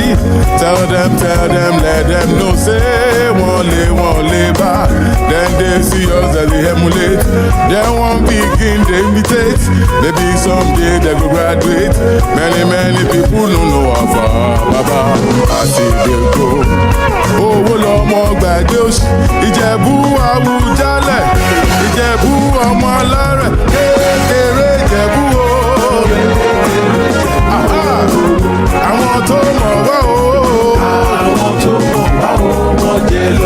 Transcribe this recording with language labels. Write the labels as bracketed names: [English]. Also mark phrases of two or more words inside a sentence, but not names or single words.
[Nigerian Pidgin] Tell them, let them know say [Yoruba] wọ́n lè bá. [Nigerian Pidgin] Then they see us as they emulate, then one begin they imitate. Maybe someday they go graduate. Many people no know how far baba as e dey go. [Yoruba] Owó lọmọ gbàgbé òṣì, Ìjẹ̀bú Àwùjalẹ̀, Ìjẹ̀bú ọmọ alárẹ̀, kékeré Ìjẹ̀bú o. Àwọn tó mọ̀ wá o, wọ́n jẹ lọ.